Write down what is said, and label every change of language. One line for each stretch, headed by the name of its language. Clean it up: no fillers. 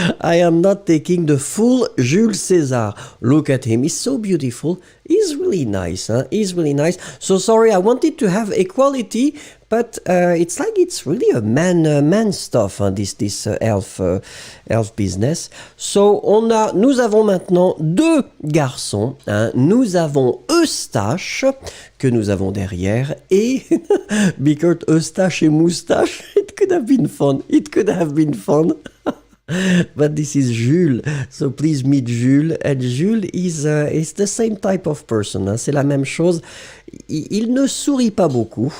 English: I am not taking the full Jules César. Look at him. He's so beautiful. He's really nice. Huh? He's really nice. So sorry, I wanted to have equality, but it's like it's really a man stuff, hein, this elf business.
French: So nous avons maintenant deux garçons. Hein. Nous avons Eustache que nous avons derrière et
English: because
French: Eustache et moustache,
English: it could have been fun. It could have been fun. But this is Jules, so please meet Jules. And Jules is the same type of person.
French: Hein. C'est la même chose. Il ne sourit pas beaucoup.